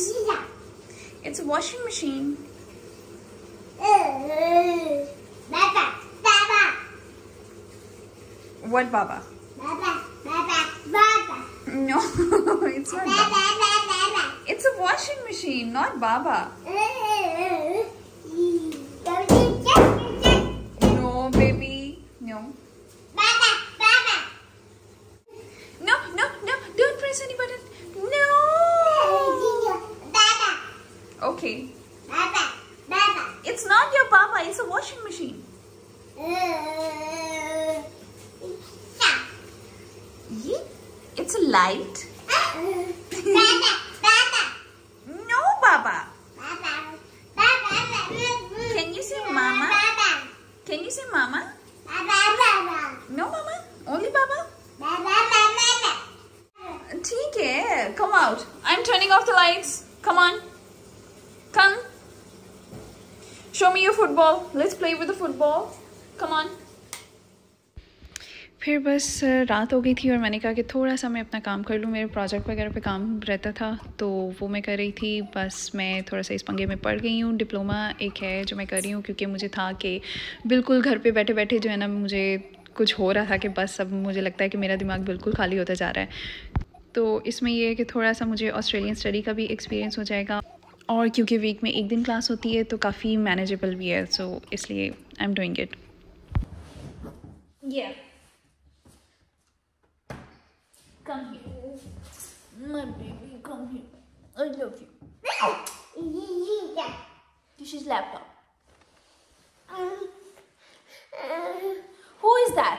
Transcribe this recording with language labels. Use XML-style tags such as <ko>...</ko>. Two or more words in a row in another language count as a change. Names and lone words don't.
<en>It's a washing machine. Baba, Baba. What, Baba? Baba, Baba, Baba. No, it's not Baba. Baba. It's a washing machine, not Baba. No, baby. No. Baba, Baba. No, no, no. Don't press any button. No. Baba, Okay. Baba, Baba. It's not your Baba. It's a washing machine. It's a light. Baba, Baba. No, Baba. Baba, Baba. Can you say Mama? Baba, Can you say Mama? Baba, Baba. No, Mama. Only Baba. Baba, Baba.</en> <hi>ठीक है.</hi> <en>Come out. I'm turning off the lights. Come on. Come. Show me your football. Let's play with the football. Come on.</en> <hi>फिर बस रात हो गई थी और मैंने कहा कि थोड़ा सा मैं अपना काम कर लूँ। मेरे प्रोजेक्ट वगैरह पे काम रहता था तो वो मैं कर रही थी। बस मैं थोड़ा सा इस पंगे में पड़ गई हूँ। डिप्लोमा एक है जो मैं कर रही हूँ क्योंकि मुझे था कि बिल्कुल घर पे बैठे बैठे जो है ना मुझे कुछ हो रहा था कि बस अब मुझे लगता है कि मेरा दिमाग बिल्कुल खाली होता जा रहा है। तो इसमें ये है कि थोड़ा सा मुझे</hi> <en>Australian study</en> <hi>का भी एक्सपीरियंस हो जाएगा और क्योंकि वीक में एक दिन क्लास होती है तो काफ़ी मैनेजेबल भी है।</hi> <en>सो इसलिए I am doing it. Come here. My baby, come here. I love you. This is laptop. Who is that?</en>